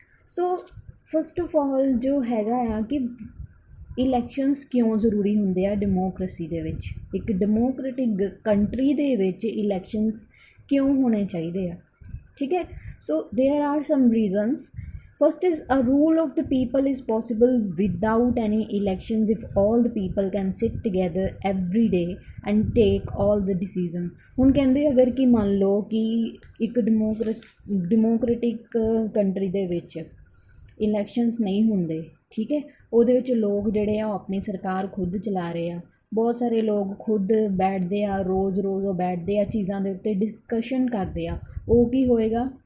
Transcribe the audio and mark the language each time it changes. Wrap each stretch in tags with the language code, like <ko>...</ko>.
<pa>So first of all ਜੋ ਹੈਗਾ ਆ ਕਿ ਇਲੈਕਸ਼ਨਸ ਕਿਉਂ ਜ਼ਰੂਰੀ ਹੁੰਦੇ ਆ ਡੈਮੋਕ੍ਰੇਸੀ ਦੇ ਵਿੱਚ, ਇੱਕ ਡੈਮੋਕ੍ਰੇਟਿਕ ਕੰਟਰੀ ਦੇ ਵਿੱਚ ਇਲੈਕਸ਼ਨਸ ਕਿਉਂ ਹੋਣੇ ਚਾਹੀਦੇ ਆ, ਠੀਕ ਹੈ।</pa> <en>So there are some reasons. First is a rule of the people is possible without any elections if all the people can sit together every day and take all the decisions।</en> <pa>ਹੁਣ ਕਹਿੰਦੇ ਅਗਰ ਕਿ ਮੰਨ ਲਓ ਕਿ ਇੱਕ ਡੈਮੋਕ੍ਰੇਟਿਕ ਕੰਟਰੀ ਦੇ ਵਿੱਚ ਇਲੈਕਸ਼ਨਸ ਨਹੀਂ ਹੁੰਦੇ, ਠੀਕ ਹੈ, ਉਹਦੇ ਵਿੱਚ ਲੋਕ ਜਿਹੜੇ ਆ ਉਹ ਆਪਣੀ ਸਰਕਾਰ ਖੁਦ ਚਲਾ ਰਹੇ ਆ। ਬਹੁਤ ਸਾਰੇ ਲੋਕ ਖੁਦ ਬੈਠਦੇ ਆ, ਰੋਜ਼ ਉਹ ਬੈਠਦੇ ਆ ਚੀਜ਼ਾਂ ਦੇ ਉੱਤੇ ਡਿਸਕਸ਼ਨ ਕਰਦੇ ਆ। ਉਹ ਕੀ ਹੋਏਗਾ?</pa>